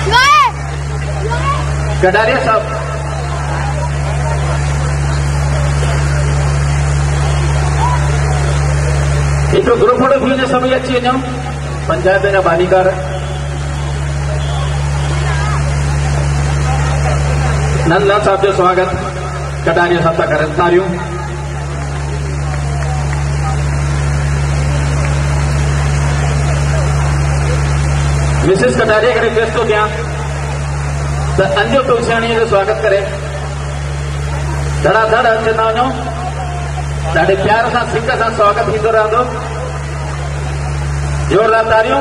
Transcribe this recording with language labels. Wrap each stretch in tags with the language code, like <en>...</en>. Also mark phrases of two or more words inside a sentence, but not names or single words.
<sd>कटारिया साहब एक ग्रुप फोटो थी वञे, सभी अची वञो। पंचायत जा बानीकार नंदलाल साहब जो स्वागत कटारिया साहब था करें, तारियों। मिसेस कटारिया</sd> <hi>के रिक्वेस्ट हो गया</hi> <sd>तो अंजू तुलसियाणी जो स्वागत करे। धड़ाधड़ अचंदा वञो, ॾाढे प्यार सां सिंग सां स्वागत थींदो रहंदो। जोरदार तारियूं।</sd>